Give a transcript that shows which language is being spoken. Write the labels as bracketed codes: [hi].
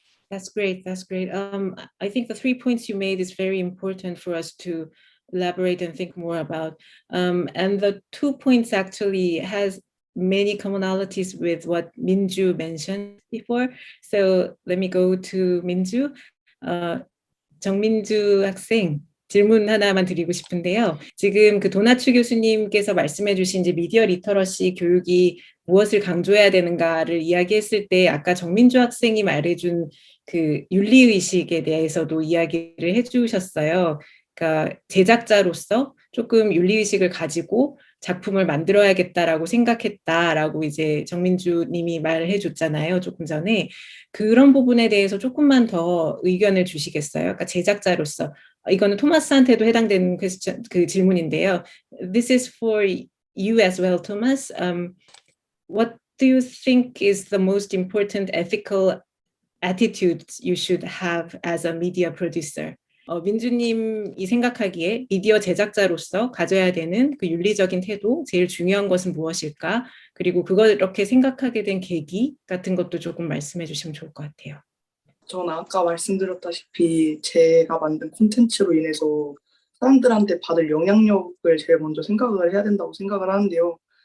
[en] That's great. That's great. I think the 3 points you made is very important for us to elaborate and think more about. And the 2 points actually has many commonalities with what Minju mentioned before. So let me go to Minju. [ko] 정민주 학생, 질문 하나만 드리고 싶은데요. 지금 그 도나츠 교수님께서 말씀해 주신 이제 미디어 리터러시 교육이 무엇을 강조해야 되는가를 이야기했을 때 아까 정민주 학생이 말해준 그 윤리의식에 대해서도 이야기를 해주셨어요. 그러니까 제작자로서 조금 윤리의식을 가지고 작품을 만들어야겠다라고 생각했다라고 이제 정민주 님이 말을 해줬잖아요. 조금 전에. 그런 부분에 대해서 조금만 더 의견을 주시겠어요? 그러니까 제작자로서. 이거는 토마스한테도 해당되는 그 질문인데요. [en] This is for you as well, Thomas. What do you think is the most important ethical attitude you should have as a media producer? [ko] 민주님이 생각하기에 미디어 제작자로서 가져야 되는 그 윤리적인 태도, 제일 중요한 것은 무엇일까? 그리고 그걸 이렇게 생각하게 된 계기 같은 것도 조금 말씀해 주시면 좋을 것 같아요. 저는 아까 말씀드렸다시피 제가 만든 콘텐츠로 인해서 사람들한테 받을 영향력을 제일 먼저 생각을 해야 된다고 생각을 하는데요.